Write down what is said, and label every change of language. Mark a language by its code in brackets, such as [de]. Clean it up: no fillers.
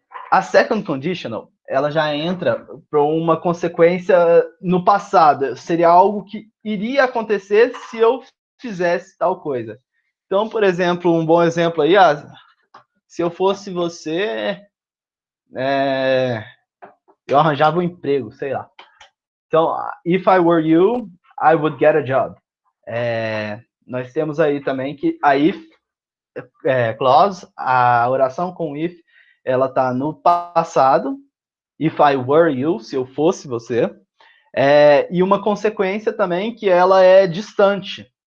[pt] A second conditional ela já entra para uma consequência no passado. Seria algo que iria acontecer se eu fizesse tal coisa. Então, por exemplo, um bom exemplo aí, se eu fosse você, eu arranjava um emprego, sei lá. [en] Então, if I were you, I would get a job. [pt] Nós temos aí também que a if clause, a oração com if, ela está no passado. [en] If I were you, [pt] se eu fosse você. E uma consequência também que ela é distante.